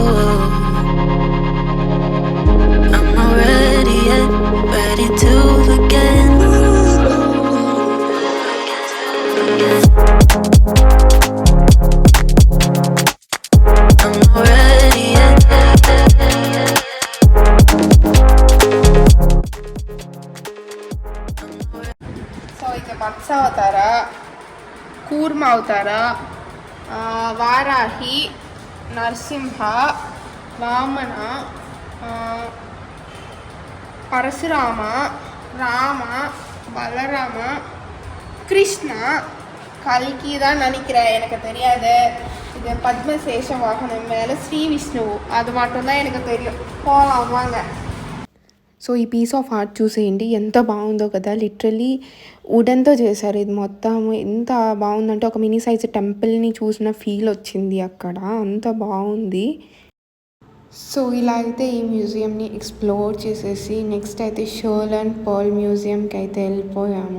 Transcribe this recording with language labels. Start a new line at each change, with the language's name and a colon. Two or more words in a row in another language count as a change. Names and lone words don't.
English: I'm not ready yet, ready to forget. I'm not ready yet.
Telugu: సో ఇక మత్స అవతారా, కూర్మ అవతారా, వారాహి, నరసింహ, వామన, పరశురామ, రామ, బలరామ,
Tamil: கிருஷ்ண, கல்கி தான் நினைக்கிறேன், எனக்கு தெரியாது. இது பத்மசேஷ வாகனம் மேலே ஸ்ரீ விஷ்ணு, அது மட்டும்தான் எனக்கு தெரியும். போகலாம் வாங்க.
Telugu: సో ఈ
English: piece of art
Telugu: చూసేయండి, ఎంత బాగుందో కదా. లిటరలీ వుడెన్తో చేశారు ఇది మొత్తం. ఎంత బాగుందంటే ఒక
English: mini size temple
Telugu: చూసిన ఫీల్ వచ్చింది అక్కడ, అంత బాగుంది. సో ఇలా అయితే ఈ మ్యూజియంని ఎక్స్ప్లోర్ చేసేసి నెక్స్ట్ అయితే షర్ల్ అండ్ పర్ల్ మ్యూజియంకి అయితే వెళ్ళిపోయాము.